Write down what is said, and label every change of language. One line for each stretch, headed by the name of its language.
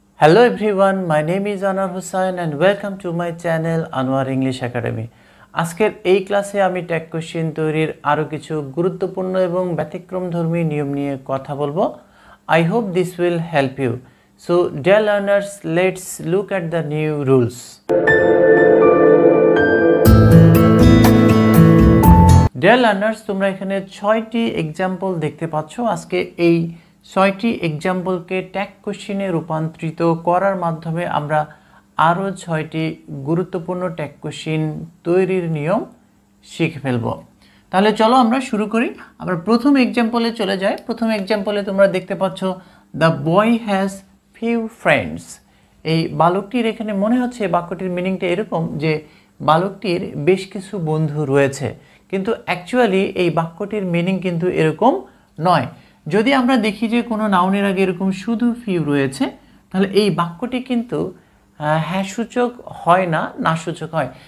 English: Hello everyone, my name is Anwar Hussain and welcome to my channel Anwar English Academy.
Bangla: আজকের এই ক্লাসে আমি tag question তৈরির আরো কিছু গুরুত্বপূর্ণ এবং ব্যতিক্রমধর্মী নিয়ম নিয়ে কথা বলবো।
English: I hope this will help you. So dear learners, let's look at the new rules. Dear learners,
Bangla: তোমরা এখানে 6টি एग्जांपल দেখতে পাচ্ছ। আজকে এই 6টি एग्जांपलকে ট্যাগ কোশ্চেনে রূপান্তরিত করার মাধ্যমে আমরা আরো 6টি গুরুত্বপূর্ণ ট্যাগ কোশ্চেন তৈরির নিয়ম শিখে ফেলব। তাহলে চলো আমরা শুরু করি। আমরা প্রথম एग्जांपले চলে যাই। প্রথম एग्जांपले তোমরা দেখতে পাচ্ছ
English: the boy has few friends।
Bangla: এই বালকটির এখানে মনে হচ্ছে বাক্যটির মিনিংটা এরকম যে বালকটির বেশ কিছু বন্ধু রয়েছে, কিন্তু অ্যাকচুয়ালি এই বাক্যটির মিনিং কিন্তু এরকম নয়। যদি আমরা দেখি যে কোনো নাউনের আগে এরকম শুধু ফিউ রয়েছে, তাহলে এই বাক্যটি কিন্তু হ্যাঁ সূচক হয় না, না সূচক হয়।